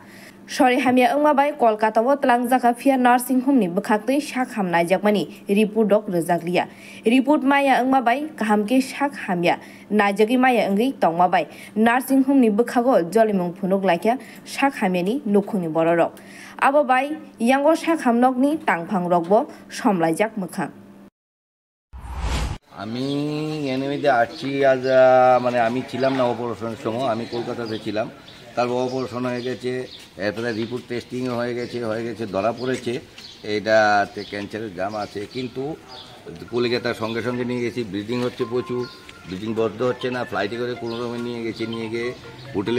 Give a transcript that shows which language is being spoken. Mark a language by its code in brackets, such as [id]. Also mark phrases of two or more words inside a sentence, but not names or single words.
[trp] Sori hamya ongmabai Kolkata o tlangjaka Fia Nursing Home ni bwkhaktui shak hamnaijakmani report dok rwjakliya. Report maya ongmabai kahamke shak hamya najagi maya ongui tongmabai Nursing Home ni bwkhago jolimung phunuk laikya shak hamyani nukhungni bororok. Abo bai yango shak hamnokni tangphang rokbo somlaijak mukha. [bn] আমি এনএমইতে আসছি আজ মানে আমি ছিলাম না অপারেশনের সময় আমি কলকাতাতে ছিলাম তারপর অপারেশন হয়ে গেছে এরপরে রিপোর্ট টেস্টিং হয়ে গেছে ধরা পড়েছে এইটাতে ক্যান্সারের জাম আছে কিন্তু কলকাতার সঙ্গে সঙ্গে নিয়ে গেছি ব্লিডিং হচ্ছে প্রচুর ব্লিডিং বন্ধ হচ্ছে না ফ্লাইটে করে কোনো রকমে নিয়ে গিয়ে হোটেলে